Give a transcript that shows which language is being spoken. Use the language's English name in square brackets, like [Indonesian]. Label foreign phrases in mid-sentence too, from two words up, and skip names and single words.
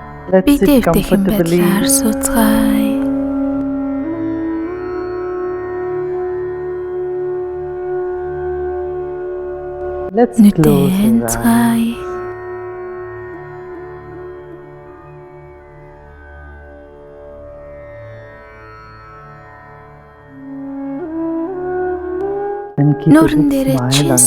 [English] Let's sit [Mongolian] Бидэвтэйхэн [English] comfortably. [Mongolian] байдлаар сууцгаая. [English] Let's [Mongolian] Нүдээ [English] close our eyes. [Mongolian] анцгаая. [English] And keep a [Mongolian] Нүүрэн [English] big [Mongolian] дээрээ [English] smile [Mongolian] чин [English] on your face.